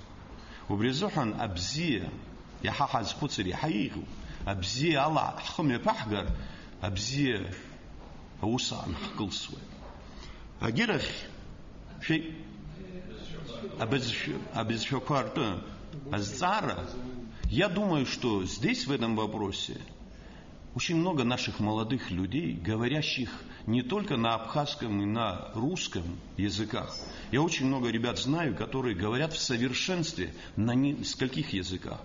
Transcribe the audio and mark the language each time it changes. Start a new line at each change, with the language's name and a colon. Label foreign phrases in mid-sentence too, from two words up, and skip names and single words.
Abkhazian: Убри азыҳәан абзиа иаҳа ҳазхәыцыр иаҳа еиӷьуп. Абзиа ала ҳхы мҩаԥаҳгар, абзиа аус аҟны ҳкылсуеит. Агьырахь шәеи абызшәақәа ртәы азҵаара,
Russian: я думаю, что здесь, в этом вопросе, очень много наших молодых людей, говорящих не только на абхазском и на русском языках. Я очень много ребят знаю, которые говорят в совершенстве на нескольких языках.